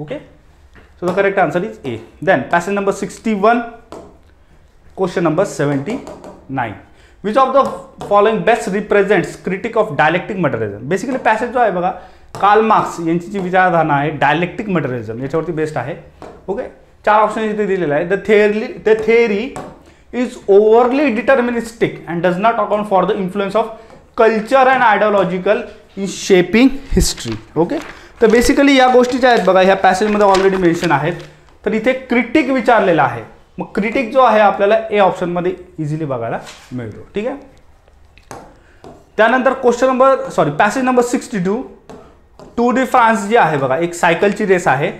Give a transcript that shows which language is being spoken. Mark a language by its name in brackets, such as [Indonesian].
[English] Okay, so the correct answer is A. Then passage number 61, question number 79, which of the following best represents critique of dialectic materialism. [Marathi] Basically passage जो आहे बघा, Karl Marx यांची जी विचारधारणा आहे dialectic मटेरियलिझम याच्यावरती best आहे. Okay, 4 option इथे दिलेले आहे. [English] The theory is overly deterministic and does not account for the influence of culture and ideological in shaping history. [Marathi] Okay, तर बेसिकली या गोष्टी ज्या आहेत बघा, ह्या पॅसेजमध्ये ऑलरेडी मेन्शन आहेत. तर इथे क्रिटिक विचारलेला आहे. मग क्रिटिक जो आहे आपल्याला ए ऑप्शनमध्ये इझिली बघायला मिळतो. ठीक आहे. त्यानंतर passage number 62, Tour de France जी आहे बघा, एक सायकलची रेस आहे.